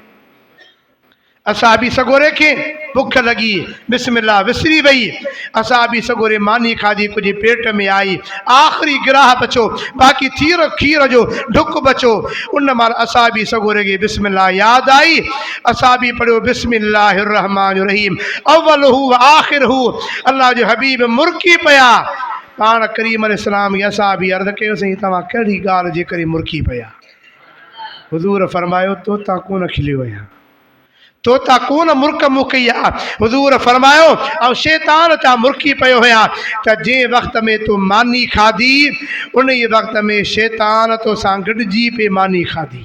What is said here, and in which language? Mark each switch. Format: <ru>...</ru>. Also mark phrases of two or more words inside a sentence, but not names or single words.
<sd>असहाबी सगोरे खे बुख लगी, बिस्मिल्लाह विसरी वई। असहाबी सगोरे मानी खाधी, कुछ पेट में आई, आखिरी गिराह बचो, बाकी खीर जो ढुक बचो। उन माल असहाबी सगोरे के बिस्मिल्लाह याद आई। असहाबी पढ़ो</sd> <ar>بسم الله الرحمن الرحيم أوله وآخره.</ar> <sd>अल्लाह जो हबीब मुरकी पिया। पाण करीम अलैहिस्सलाम के असहाबी अर्ज़ कयो, सही तव्हां कहिड़ी ॻाल्हि जे करे मुरकी पिया? हुज़ूर फरमायो, तोता कोन खिलियो आहियां, तोता कोन मुर्क मुकई आहे। हुज़ूर फरमायो, ऐं शैतान ता मुरकी पियो हुया त जंहिं वक़्त में तूं मानी खाधी, उन ई वक़्त में शैतान तोसां गॾिजी पे मानी खाधी।</sd>